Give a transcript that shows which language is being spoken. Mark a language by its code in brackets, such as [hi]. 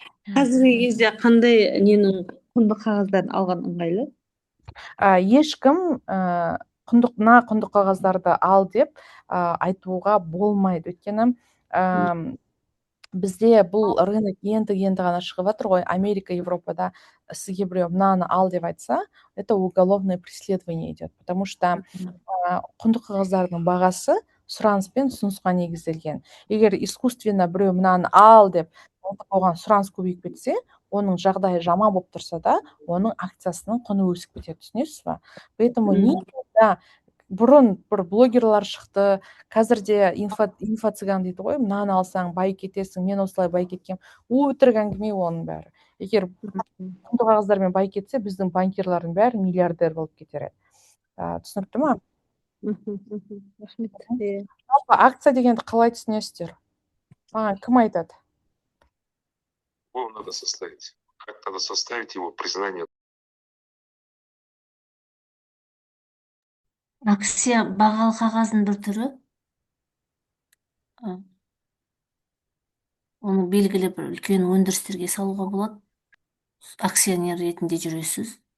[kk] Қазіргі кезде қандай ненің құнды қағаздарын алған ыңғайлы? Ешкім құнды қағаздарды ал деп айтуға болмайды. Өйткені бізде бұл рынок енді ғана шығып жатыр ғой. Америка, Европада сізге біреу мынаны ал деп айтса, [ru] это уголовное преследование идет. Потому что [kk] құнды қағаздардың бағасы сұраныс пен ұсынысқа негізделген. Егер искусственно біреу мынаны ал деп оған сұраныс көбейіп кетсе, оның жағдайы жаман болып тұрса да, оның акциясының құны өсіп кетеді, түсінесіз ба? [ru] Поэтому никогда [kk] бұрын бір блогерлар шықты, қазір де инфо-цыган дейді ғой, мынаны алсаң бай кетесің, мен осылай бай кеткем. Өтірік әңгіме оның бәрі. Егер құнды қағаздармен бай кетсе, біздің банкирлардың бәрі миллиардер болып кетер еді. Түсінікті ма? Рахмет. Жалпы акция дегенді қалай түсінесіздер? Кім айтады? [ru] Его надо составить. Как надо составить его признание? [kk] Акция бағалы қағаздың бір түрі. Оны белгілі бір үлкен өндірістерге салуға болады. Акционер ретінде жүресіз.